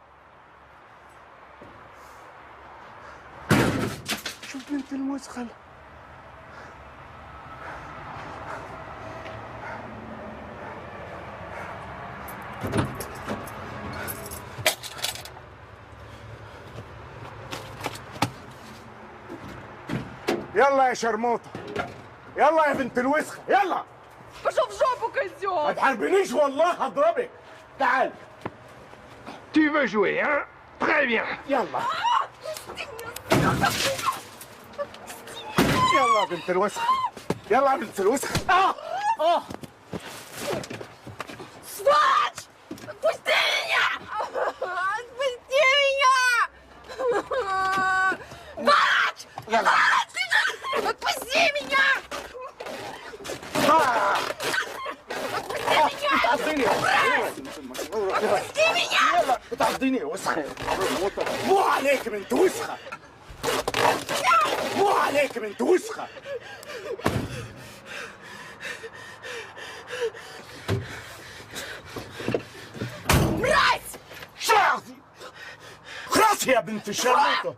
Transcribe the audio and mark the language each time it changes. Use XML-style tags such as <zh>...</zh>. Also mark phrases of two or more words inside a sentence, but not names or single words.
<ar>شوف بنت الوسخة يلا يا شرموطة يلا يا بنت الوسخة يلا.</ar> <ru>Пошел в жопу, козел!</ru> <ar>ما تحاربنيش والله هضربك. تعال.</ar> <fr>Tu veux jouer, hein? Très bien.</fr> <ar>يلا. يلا يا بنت الوسخة. يلا يا بنت الوسخة.</ar> <ru>Сволочь! Отпусти меня! Отпусти меня! Сволочь! Сволочь! Отпусти меня! Отпусти меня!</ru> <ar>يلا بتعضيني يا وسخة. مو عليك بنت وسخة. مو عليك بنت وسخة.</ar> <ru>Мразь!</ru> <ar>شعرتي. خلاص يا بنت الشرموطة.</ar>